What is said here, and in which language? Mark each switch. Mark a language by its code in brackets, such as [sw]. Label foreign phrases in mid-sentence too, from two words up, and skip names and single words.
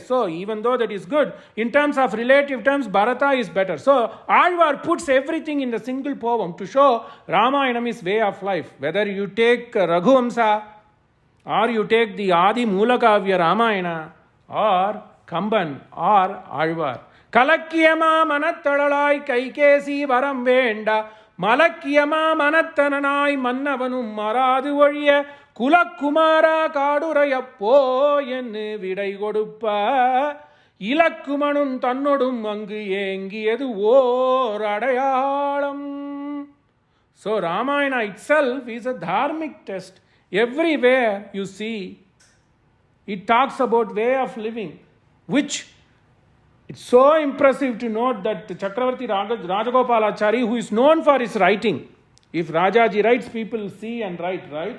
[en] So even though that is good, in terms of relative terms, Bharata is better. So Alvar puts everything in the single poem to show Ramayanam is way of life. Whether you take Raghuvamsa, or you take the Adi Mulakavya Ramayana, or Kamban, or Alvar. [ta] கலக்கியமா மனத்தளளாய் கைகேசி வரம் வேண்ட மலக்கியமா மனத்தனனாய் மன்னவனும் மறாது ஒழிய குலக்குமரா காடுறையப்போ என்று விடை கொடுப்ப. இலக்குமணனும் தன்னொடும் அங்கு ஏகியது ஓர் அடையாளம். [en] So Ramayana itself is a dharmic text. Everywhere you see, it talks about way of living, which it's so impressive to note that Chakravarti Rajagopalachari, who is known for his writing, if Rajaji writes, people see and write, right?